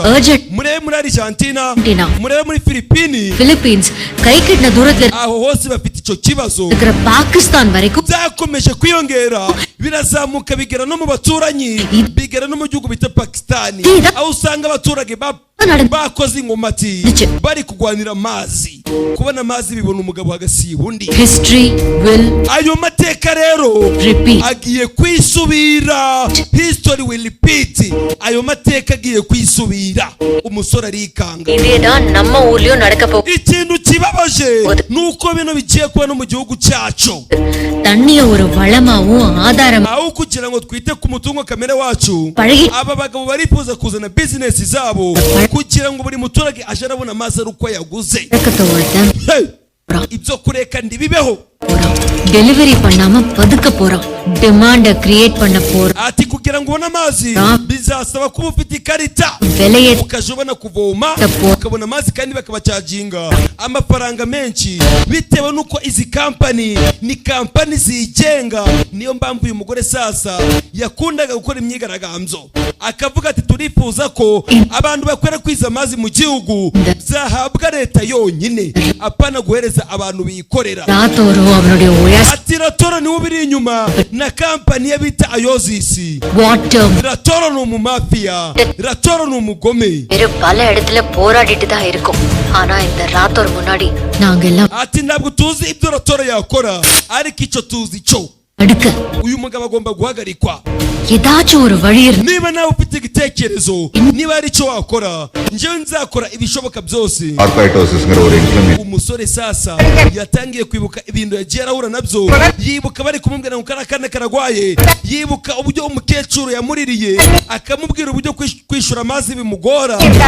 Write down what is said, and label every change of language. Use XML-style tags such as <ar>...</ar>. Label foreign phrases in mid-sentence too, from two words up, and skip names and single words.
<rw>murebe muri Argentina, murebe muri Philippines aho hose bafite icyo kibazo. byakomeje kwiyongera birazamuka bigera no mu baturanyi, bigera no mu gihugu bita Pakistan aho usanga abaturage bakoze ingomati bari kugwanira amazi. kubona amazi bibona umugabo hagasiba undi.</rw> <en>History will</en> <rw>ayo mateka rero</rw> <en>repeat.</en> <rw>agiye kwisubira.</rw> <en>History will repeat.</en> <rw>ayo mateka agiye kwisubira. umusore arikanga.</rw> <ta>இதேதான் நம்ம ஊர்லயும் நடக்க போகுது.</ta> <rw>ikintu kibabaje nuko bino bigiye kuba no mu gihugu cyacu.</rw> <ta>தண்ணிய ஒரு வளமாவும் ஆதாரம்</ta> <rw>aho kugira ngo twite ku mutungo kamere wacu, Pari- aba bagabo barifuza kuzana business zabo kugira ngo buri muturage aje arabona amazi ari uko yaguze. Hey! ibyo kureka ndibibeho.</rw> <ta>டெலிவரி பண்ணாம பதுக்க போறோம்.</ta> <en>demand create</en> <ta>பண்ண போறோம்.</ta> <rw>ati kugira ngo ubone amazi bizasaba kuba ufite ikarita Veleye- ukaje ubona kuvoma ukabona amazi kandi bakabacaginga amafaranga menshi bitewe nuko izi kampani ni kampani zigenga. niyo mpamvu uyu mugore sasa yakundaga gukora imyigaragambyo akavuga ati turifuza ko abantu bakwera kwiza amazi mu gihugu zahabwa leta yonyine apana guhereza abantu bikorera.</rw> <ta>ராத்தோரோ அவனுடைய உயர்</ta> <rw>ati Ratoro niwe biri inyuma na kampani ya bita Ayozisi.</rw> <ta>வாட்டர்</ta> <rw>Ratoro ni umumafia. Ratoro ni umugome.</rw> <ta>வேறு பல இடத்துல போராடிட்டு தான் இருக்கும். ஆனா இந்த ராத்தோர் முன்னாடி நாங்க எல்லாம்</ta> <rw>ati ntabwo tuzi ibyo Ratoro yakora ariko icyo tuzi cyo</rw> <ta>அடுக்க</ta> <rw>uyu mugabo agomba guhagarikwa.</rw> <ta>ஏதாச்சும் ஒரு வழி இருக்கு.</ta> <rw>niba nawe ufite igitekerezo niba ari icyo wakora njyewe nzakora ibishoboka byose. umusore sasa yatangiye kwibuka ibintu yagiye arahura nabyo. yibuka bari kumubwira ngo karakane karagwaye. yibuka uburyo umukecuru yamuririye akamubwira uburyo kwishura amazi bimugora.</rw>